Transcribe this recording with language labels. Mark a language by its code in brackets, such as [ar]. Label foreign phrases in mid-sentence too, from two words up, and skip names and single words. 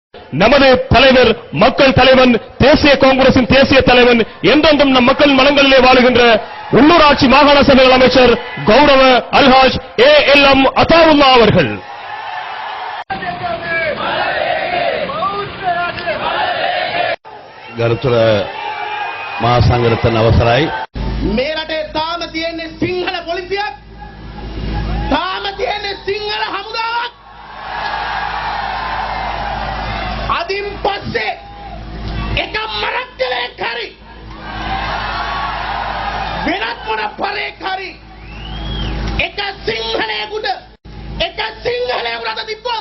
[ta] நமது தலைவர் மக்கள் தலைவன் தேசிய காங்கிரசின் தேசிய தலைவன் என்றென்றும் நம் மக்கள் மனங்களிலே வாழுகின்ற உள்ளூராட்சி மாகாண சபைகள் அமைச்சர் கௌரவ அல்ஹாஜ் ALM அத்தாவுல்லா அவர்கள். [si] ගරුතර මහා සංඝරත්න අවසරයි. මේ රටේ තාම තියෙන්නේ සිංහල පොලිසියක්, තාම තියෙන්නේ සිංහල හමුදාවක්. අදින් පස්සේ එක මරක්කලයක් හරි වෙනත් මොන පරේක් හරි එක සිංහලයෙකුට අත තිබ්බොත්